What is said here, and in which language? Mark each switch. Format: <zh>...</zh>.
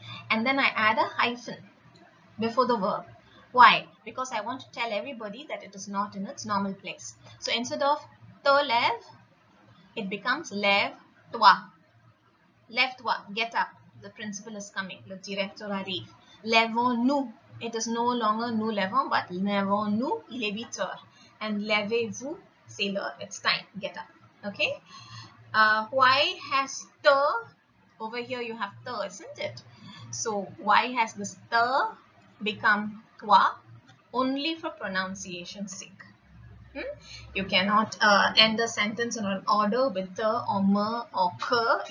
<en>And then I add a hyphen before the verb. Why? Because I want to tell everybody that it is not in its normal place. So instead of</en> <fr>te lève,</fr> <en>it becomes</en> <fr>lève-toi. Lève-toi,</fr> <en>get up. The principal is coming.</en> <fr>Le directeur arrive. Lèvons-nous.</fr> <en>It is no longer</en> <fr>nous lèvons, but lèvons-nous, il est 8 heures.</fr> <en>And</en> <fr>lèvez-vous, c'est l'heure.</fr> <en>It's time. Get up. Okay? Why has te? Over here you have te, isn't it? So why has this te become toi? Only for pronunciation's sake. You cannot end a sentence in an order with te or me or ke.</en>